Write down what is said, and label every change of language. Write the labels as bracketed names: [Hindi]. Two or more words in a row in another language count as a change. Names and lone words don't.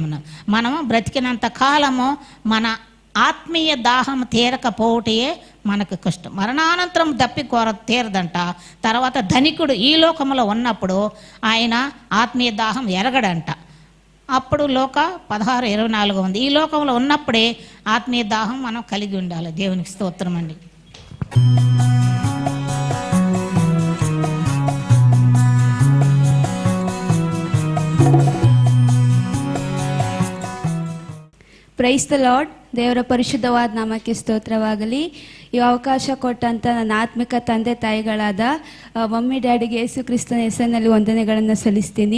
[Telugu] మనము బ్రతికినంత కాలము మన ఆత్మీయ దాహం తీరకపోవటయే మనకు కష్టం. మరణానంతరం దప్పికోర తీరదంట. తర్వాత ధనికుడు ఈ లోకంలో ఉన్నప్పుడు ఆయన ఆత్మీయ దాహం ఎరగడంట. అప్పుడు లోక 16:24 ఉంది. ఈ లోకంలో ఉన్నప్పుడే ఆత్మీయ దాహం మనం కలిగి ఉండాలి. దేవునికి స్తోత్రం అండి. [English] Praise the Lord. [Kannada] ದೇವರ ಪರಿಶುದ್ಧವಾದ ನಾಮಕ್ಕೆ ಸ್ತೋತ್ರವಾಗಲಿ. ಈ ಅವಕಾಶ ಕೊಟ್ಟಂಥ ನನ್ನ ಆತ್ಮಿಕ ತಂದೆ ತಾಯಿಗಳಾದ ಮಮ್ಮಿ ಡ್ಯಾಡಿಗೆ ಯೇಸು ಕ್ರಿಸ್ತನ ಹೆಸರಿನಲ್ಲಿ ವಂದನೆಗಳನ್ನು ಸಲ್ಲಿಸ್ತೀನಿ.